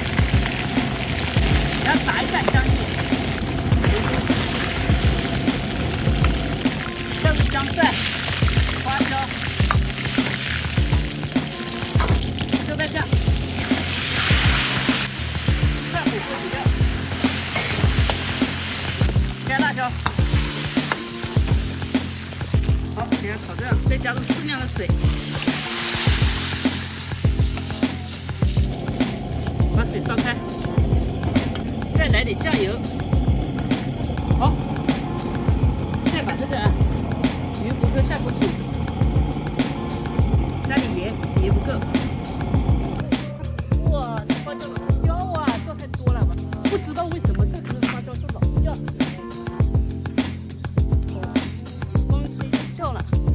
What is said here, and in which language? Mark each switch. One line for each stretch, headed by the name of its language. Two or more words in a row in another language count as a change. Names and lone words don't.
Chinese: 然后炸一下香叶，这是姜蒜、花椒、豆瓣酱、蒜粉锅底料，加辣椒。好，给它炒这样，再加入适量的水，把水烧开。再来點醬油，好，再把這個魚骨頭下鍋煮，加點鹽，鹽不夠。哇，這花椒老椒啊，掉太多了吧？不知道為什麼這顆花椒就老掉，風吹就掉了。